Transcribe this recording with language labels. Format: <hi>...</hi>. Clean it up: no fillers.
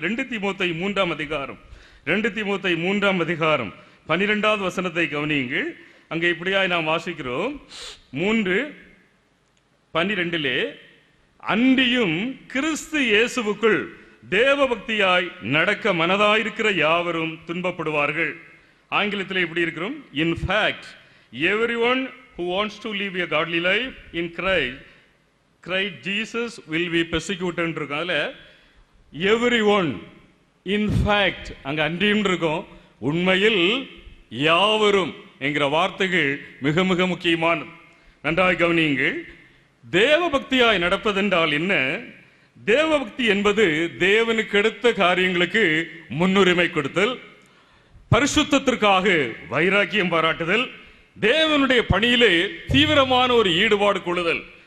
<ta>2 தீமோத்தேயு 3 அதிகாரம் 2 தீமோத்தேயு 3 அதிகாரம் 12வது வசனத்தை கவனியுங்கள். அங்கே இப்படியாய் நாம் வாசிக்கிறோம். 3:12 அன்றியும் கிறிஸ்து இயேசுவுக்குள் தேவபக்தியாய் நடக்க மனதாயிருக்கிற யாவரும் துன்பப்படுவார்கள். ஆங்கிலத்தில் இப்படி இருக்கிறோம்,</ta> <en>in fact everyone who wants to live a godly life in Christ Jesus will be persecuted</en> <ta>இருக்கும். அதுல</ta> <en>everyone in fact</en> <ta>அங்க அன்றியும் இருக்கும், உண்மையில் யாவரும் என்கிற வார்த்தைகள் மிக மிக முக்கியமானது. நன்றாக கவனியுங்கள். தேவபக்தியாய் நடப்பதென்றால் என்ன? தேவபக்தி என்பது தேவனுக்கு அடுத்த காரியங்களுக்கு முன்னுரிமை கொடுத்தல், பரிசுத்தத்திற்காக வைராக்கியம் பாராட்டுதல், தேவனுடைய பணியிலே தீவிரமான ஒரு ஈடுபாடு கொள்ளுதல்.</ta>